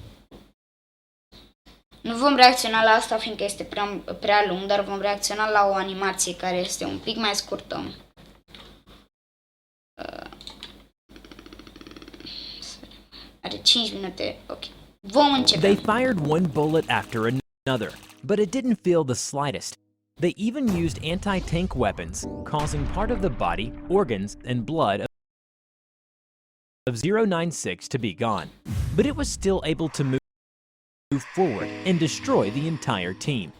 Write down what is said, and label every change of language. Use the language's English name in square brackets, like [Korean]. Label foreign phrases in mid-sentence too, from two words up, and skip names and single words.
[Romanian] Nu vom reacționa la asta fiindcă este prea lung, dar vom reacționa la o animație care este un pic mai scurtă. Are 5 minute, ok. Vom începe. [English] They fired one bullet after another, but it didn't feel the slightest. They even used anti-tank weapons, causing part of the body, organs, and blood of 096 to be gone. But it was still able to move forward and destroy the entire team.